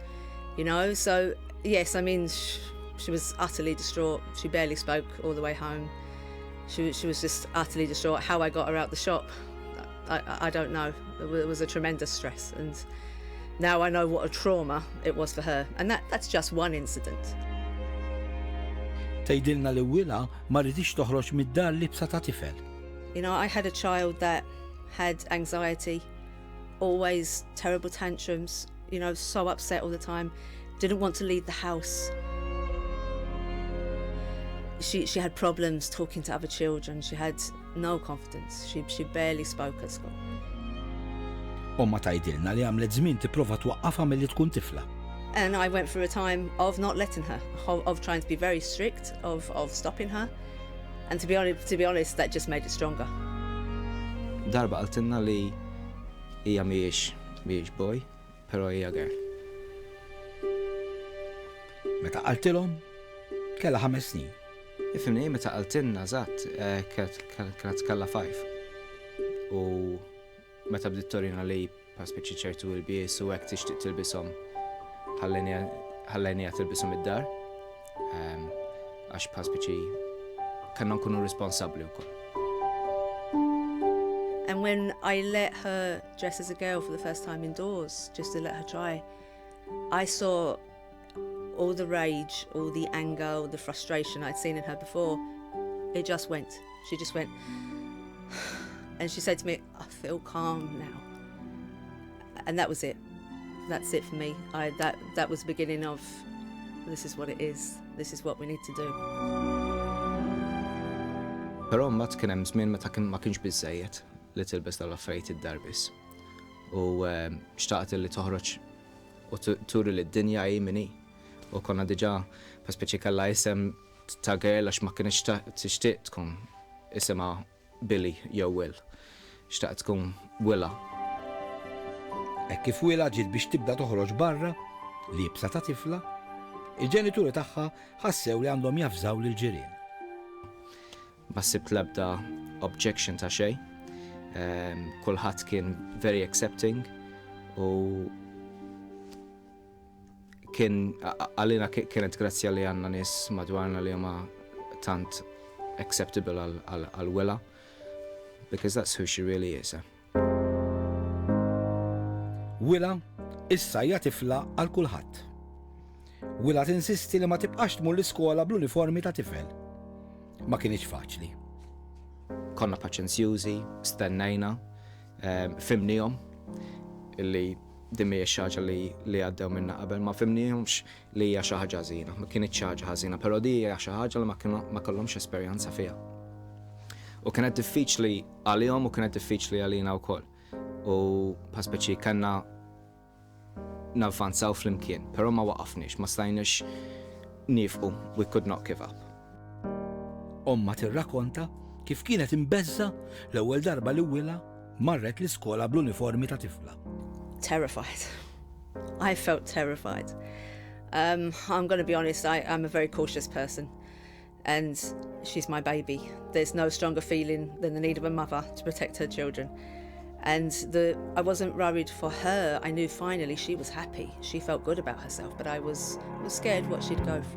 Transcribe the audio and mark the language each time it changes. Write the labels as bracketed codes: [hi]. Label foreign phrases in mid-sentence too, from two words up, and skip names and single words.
[en] So yes, she was utterly distraught. She barely spoke all the way home. She was just utterly distraught. How I got her out the shop, I don't know. It was a tremendous stress, and now I know what a trauma it was for her, and that's just one incident. [mt] Tgħidilna li Willa ma ridix toħroġ mid-dar libsa ta' tifel. [en] I had a child that had anxiety, always terrible tantrums, so upset all the time, didn't want to leave the house. She had problems talking to other children. She had no confidence. She barely spoke at school. [mt] Omma tgħidilna li għamlet żmien tipprova twaqqafha milli tkun tifla. [en] And I went through a time of not letting her, of trying to be very strict, of stopping her. And to be honest, that just made it stronger. [mt] Darba qaltilna li hija mhijiex boy, però hija girl. Meta qaltilhom kellha 5 snin. Ifhimni meta qaltilna żatt kienet kellha 5. U meta bdiet torina li paspiċi ċertu ilbies u hekk tixtieq tilbishom ħallejnija tilbishom id-dar. Għax paspiċi kellna nkunu responsabbli wkoll. [en] And when I let her dress as a girl for the first time indoors, just to let her try, I saw all the rage, all the anger, all the frustration I'd seen in her before. It just went. She just went. And she said to me, I feel calm now. And that was it. That's it for me. That was the beginning of, this is what it is. This is what we need to do. [mt] Però mbagħad kien hemm żmien meta ma kienx biżżejjed li tilbes tal-affarijiet id-dar biss. U xtaqt li toħroġ u turi lid-dinja hi min hi. U konna diġà paspiċi kellha isem ta' girl għax ma kienx tixtieq tkun isimha Billy jew Will. Xtaqt tkun Willa. Hekk kif Willa ġiet biex tibda toħroġ barra libsa ta' tifla, il-ġenituri tagħha ħassew li għandhom jafżaw lil ġirien. Ma sibt l-ebda objection ta' xejn. Kulħadd kien [en] very accepting [mt] u għalina kienet grazzja li għandna nies madwarna li huma tant acceptable għal Willa, [en] because that's who she really is. [mt] Willa issa hija tifla għal kulħadd. Willa tinsisti li ma tibqax tmur l-iskola bl-uniformi ta' tifel. Ma kienx faċli. Konna paċenzjużi, stennejna, fimnihom illi din mhijiex xi ħaġa li għaddew minna qabel, ma fimnihomx li hija xi ħaġa ħażina, ma kienitx xi ħaġa ħażina, però di hija xi ħaġa li ma kellhomx esperjenza fiha. U kienet diffiċli għalihom u kienet diffiċli għalina wkoll. U paspiċi kellna navvanzaw flimkien, però ma waqafniex, ma stajniex nifqu, [en] we could not give up. [mt] Omma tirrakkonta kif kienet imbeżza l-ewwel darba li Willa marret l-iskola bl-uniformi ta' tifla. [en] Terrified. I felt terrified. I'm going to be honest, I'm a very cautious person, and she's my baby. There's no stronger feeling than the need of a mother to protect her children. And I wasn't worried for her. I knew finally she was happy. She felt good about herself, but I was scared what she'd go through.